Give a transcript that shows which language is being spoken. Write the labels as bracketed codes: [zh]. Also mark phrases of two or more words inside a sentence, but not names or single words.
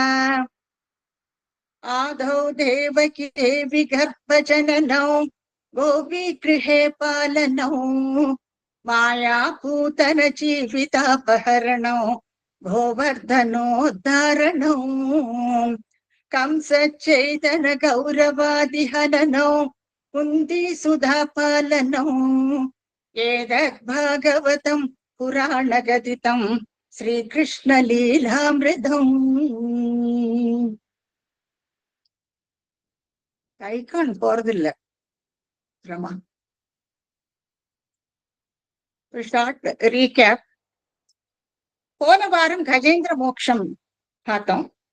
[sa] आदौ देवकी देवी गर्भजननौ गोपीगृहे पालनौ मायापूतन जीवितापहरणौ गोवर्धनोद्धारणौ कंसच्चैतन गौरवादिहननौ कुन्तीसुधापालनौ एतद्भागवतं पुराणगदितं श्रीकृष्णलीलामृतम्। [ta] ஐகான் போறது இல்ல ரமா. [en] short recap. [ta] போன வாரம் கஜேந்திர மோக்ஷம் பார்த்தோம்.